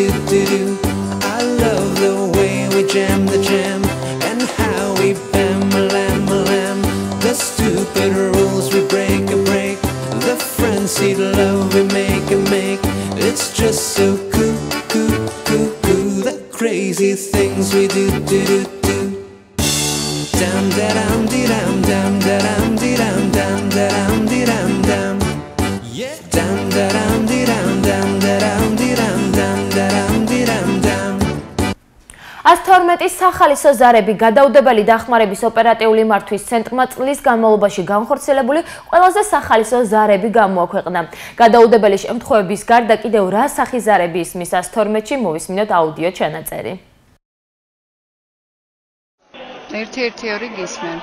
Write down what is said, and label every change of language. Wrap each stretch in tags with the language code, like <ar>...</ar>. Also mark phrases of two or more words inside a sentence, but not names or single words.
<en>I love the way we jam the jam, and how we bam, lamb, the stupid rules we break, the frenzied love we make, it's just so cool, the crazy things we do. Dum da dum dee dum dum da dum dee dum dum da dum dee dum dum. Yeah. Dum da dum dee dum dum da dum dee dum dum da dum dee dum dum.</en> <ka>112 სახალისო ზარები გადაუდებელი დახმარების ოპერატიული მართვის ცენტრმა წლის განმავლობაში განხორციელებული ყველაზე სახალისო ზარები გამოაქვეყნა. გადაუდებელი შემთხვევების გარდა კიდევ რა სახის ზარები ისმის 112-ში მოვისმინოთ აუდიო ჩანაწერი. 112 გისმენ.</ka>